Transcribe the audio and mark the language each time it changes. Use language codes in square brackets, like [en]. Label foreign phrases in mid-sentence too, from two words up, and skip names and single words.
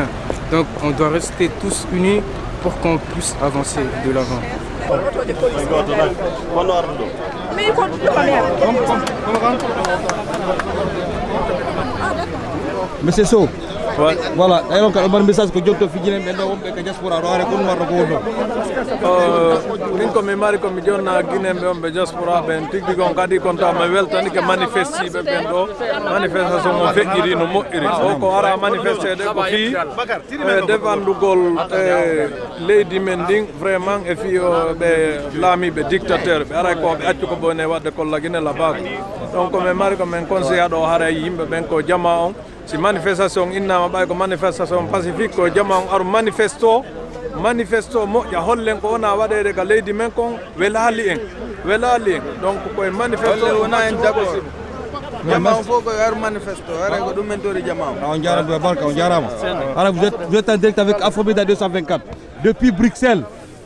[fr] Donc, on doit rester tous unis pour qu'on puisse avancer de l'avant. Monsieur So, voilà, alors que le message que [ff] Diop fi jine bendo wombe ka diaspora do are kun war ko do min ko mi mari ko mi jonna Guinée be wombe diaspora ben tigi gon kadi konta ma weltani ke manifesti be ben do manifestation mo fekkiri no moƴƴiri o ko ara [fr] manifester de [ff] ko fi defandugol leydi men ndin vraiment e fi be laami be dictateur be ara ko be accu ko bone wadde ko la Guinée la bak donc mi mari ko men conseil do hara yimbe ben ko jama on si manifestation innama ɓay ko [fr] manifestation pacifique [ff] ko jama on aru manifesto moƴƴa hollen ko wona waɗede ka leydi men kon welali en donc koye manifesto wona en d'accord jama on fof koye aru manifesto ara ko ɗum men tori jama on on jarama barka on jarama. [fr] Alors vous êtes en direct avec Afromédia 224 depuis Bruxelles.